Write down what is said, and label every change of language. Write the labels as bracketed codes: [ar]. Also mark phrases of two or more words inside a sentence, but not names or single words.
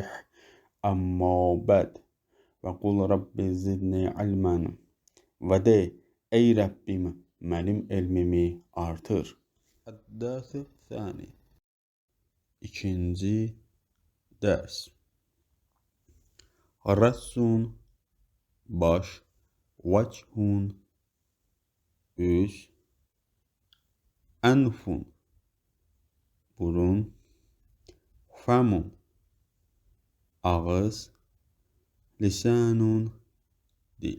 [ar] أما بعد. وقل رب زدني علما. [tr] Ve de ey Rabbim benim ilmimi artır. Ders-i Thani. İkinci ders. Rassun baş, vechun üz, enfun burun, famun ağız, lisanun dil.